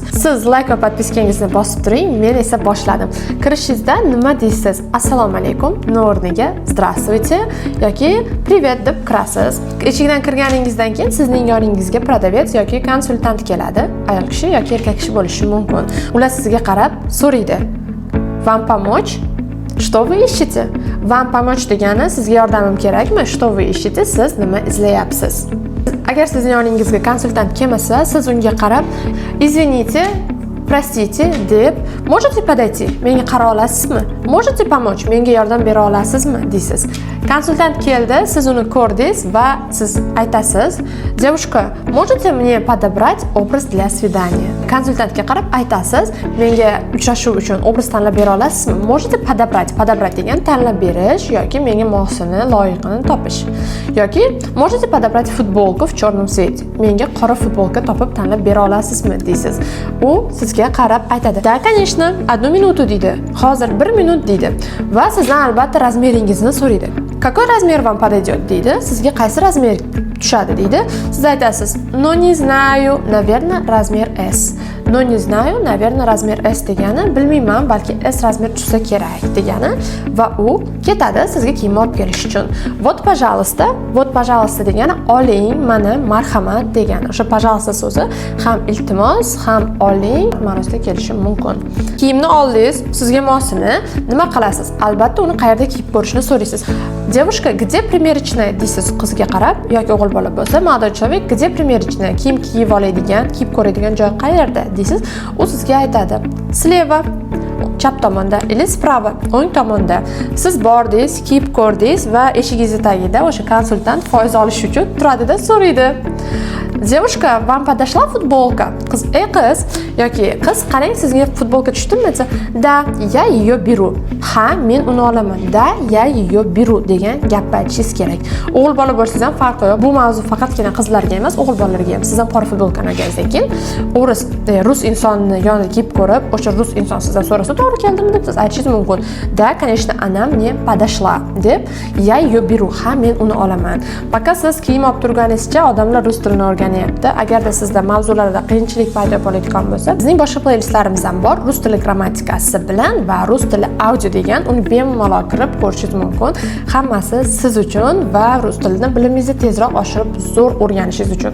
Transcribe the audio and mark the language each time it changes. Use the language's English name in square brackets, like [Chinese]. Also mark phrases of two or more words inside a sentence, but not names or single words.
[Uzbek] Siz like va podpiskangizni bosib turing, men esa boshladim. Kirishingizda nima deysiz? [Arabic] السلام عليكم [Uzbek] ni o'rniga здравствуйте yoki привет deb kirasiz. Eshikdan kirganingizdan keyin sizning yoningizga продавец yoki konsultant keladi. Ayol kishi yoki erkak kishi bo'lishi mumkin. Ular sizga qarab so'raydi: [Russian] "Вам помочь?" Что вы ищете? Вам помочь [Uzbek] degani sizga yordamim kerakmi? [Russian] Что вы ищете? [Uzbek] Siz nima izlayapsiz? Agar sizning yoningizga konsultant kelmasa, siz unga qarab [Russian] "Извините, простите" [Uzbek] deb [Russian] "Можете подойти? [Uzbek] Menga qara olasizmi? [Russian] Можете помочь? [Uzbek] Menga yordam bera olasizmi?" deysiz. Konsultant keldi, siz uni ko'rdingiz va siz aytasiz: [Russian] "Девушка, можете мне подобрать образ для свидания?" [Uzbek] Konsultantga qarab aytasiz: "Menga uchrashuv uchun obraz tanlab bera olasizmi?" [Russian] Можете подобрать? Подобрать [Uzbek] degan tanlab berish yoki menga mosini, loyiqini topish. [Russian] Yoki "Можете подобрать футболку в черном цвете?" [Uzbek] Menga qora futbolka topib tanlab bera olasizmi deysiz. U sizga qarab aytadi: [Russian] "Да, конечно, [Uzbek] 1 minut" deydi. Hozir 1 minut deydi va sizdan albatta razmeringizni so'raydi. [Russian] "Какой размер вам подойдет?" [Uzbek] deydi. Sizga qaysi razmer tushadi deydi. Siz aytasiz: [Russian] "No не знаю, наверное, размер S." "No не знаю, наверное, размер S" [Uzbek] degani bilmayman, balki S razmer tushsa kerak degani va u ketadi sizga kiyim olib kelish uchun. [Russian] "Вот, пожалуйста", "Вот, пожалуйста" [Uzbek] degani oling, mana, marhamat degani. O'sha "пожалуйста" so'zi ham iltimos, ham oling ma'nosida kelishi mumkin. Kiyimni oldingiz, sizga mosini nima qilasiz? Albatta uni qayerda kiyib ko'rishni so'raysiz. [Russian] "Девушка, где примерочная?" [Uzbek] deysiz qizga qarab, yoki o'g'il bola bo'lsa, [Russian] молодой человек, "Где примерочная?" [Uzbek] Kiyim kiyib oladigan, kiyib ko'radigan joy qayerda deysiz. U sizga aytadi: "Sleva", chap tomonda, [Russian] или справа, [Uzbek] o'ng tomonda. Siz bordingiz, kiyib ko'rdingiz va eshigingiz tagida o'sha konsultant foiz olish uchun turadi-da so'raydi: [Russian] "Девушка, вам подошла футболка?" [Uzbek] Qiz: qiz yoki qiz, qarang, sizga futbolka tushdimi desa, [Russian] "Да, я ее беру." [Uzbek] Ha, men uni olaman. [Russian] "Да, я ее беру" [Uzbek] degan gapni aytishingiz kerak. O'g'il bola bo'lsangiz ham farqi yo'q. Bu mavzu faqatgina qizlarga emas, o'g'il bolalarga ham. Siz ham qora futbolkani olganingizdan keyin rus insonni yonida kiyib ko'rib, o'sha rus inson sizdan so'rasa, "To'g'ri keldimi?" deb siz aytishingiz mumkin. [Russian] "Да, конечно, она мне подошла" deb "Я ее беру", [Uzbek] ha, men uni olaman. Пока siz kiyim olib turganingizcha odamlar rus tilini o'rganyapti. Agarda sizda mavzularda qiyinchilik paydo bo'layotgan bo'lsa, bizning boshqa playlistlarimiz ham bor. Rus tili grammatikasi bilan va rus tili audio degan, uni bemalol kirib ko'rishingiz mumkin. Hammasi siz uchun va rus tilini bilimingizni tezroq oshirib, zo'r o'rganishingiz uchun.